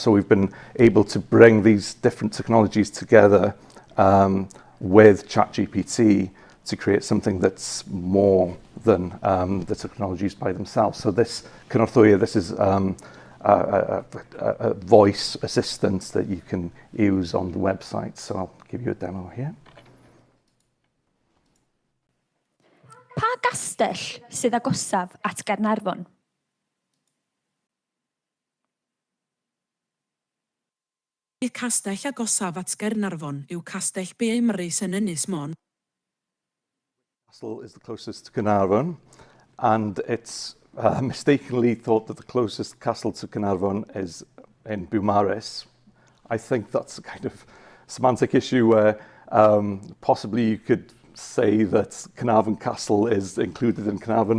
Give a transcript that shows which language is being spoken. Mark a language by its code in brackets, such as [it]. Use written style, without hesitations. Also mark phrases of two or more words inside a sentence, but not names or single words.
[en] So we've been able to bring these different technologies together with ChatGPT to create something that's more than the technologies by themselves. So this Cynorthwya, this is a voice assistant that you can use on the website. So I'll give you a demo here. [cy] Pa gastell sydd agosaf at Gaernarfon? Y castell agosaf at Gaernarfon yw Castell Beemrys yn Ynys Môn. [en] Castle is the closest to Caernarfon, and it's mistakenly thought that the closest castle to Caernarfon is in Beaumaris. I think that's a kind of semantic issue where possibly you could say that Caernarfon Castle is included in Caernarfon.